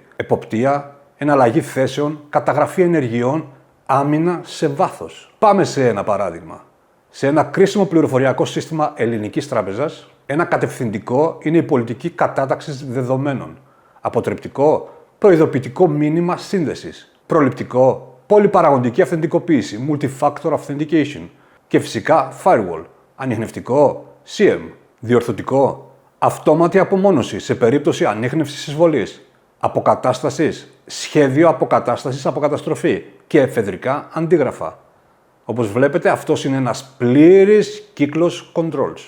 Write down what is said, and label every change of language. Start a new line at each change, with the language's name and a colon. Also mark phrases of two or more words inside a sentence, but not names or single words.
Greek: Εποπτεία, εναλλαγή θέσεων, καταγραφή ενεργειών, άμυνα σε βάθος. Πάμε σε ένα παράδειγμα. Σε ένα κρίσιμο πληροφοριακό σύστημα ελληνικής τράπεζας, ένα κατευθυντικό είναι η πολιτική κατάταξης δεδομένων. Αποτρεπτικό, προειδοποιητικό μήνυμα σύνδεσης. Προληπτικό, πολυπαραγοντική αυθεντικοποίηση,
English: multi-factor authentication.
Greek: Και φυσικά firewall. Ανιχνευτικό, CM. Διορθωτικό, αυτόματη απομόνωση σε περίπτωση ανίχνευσης εισβολής. Αποκατάστασης, σχέδιο αποκατάστασης από καταστροφή και εφεδρικά αντίγραφα. Όπως βλέπετε, αυτός είναι ένας πλήρης κύκλος controls.